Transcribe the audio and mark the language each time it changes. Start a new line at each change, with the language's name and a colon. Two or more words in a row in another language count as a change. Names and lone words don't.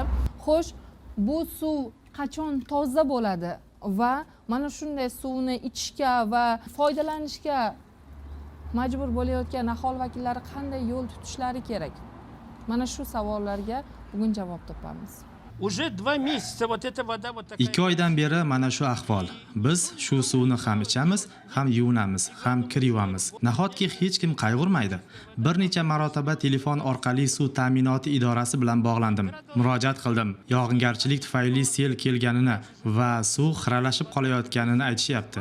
Uzbek: Xo'sh, bu suv qachon toza bo'ladi va mana shunday suvni ichishga va foydalanishga majbur bo'layotgan aholi vakillari qanday yo'l tutishlari kerak? Mana shu savollarga bugun javob topamiz.
Russian: Уже 2 месяца вот эта вода вот такая.
Uzbek: 2 oydan beri mana shu ahvol. Biz shu suvni ham ichamiz, ham yuvinamiz, ham kir yuvamiz. Nahotki hech kim qayg'urmaydi? Bir necha marotaba telefon orqali suv ta'minoti idorasi bilan bog'landim. Murojaat qildim. Yog'ingarchilik tufayli sel kelganini va suv xiralashib qolayotganini aytishyapti.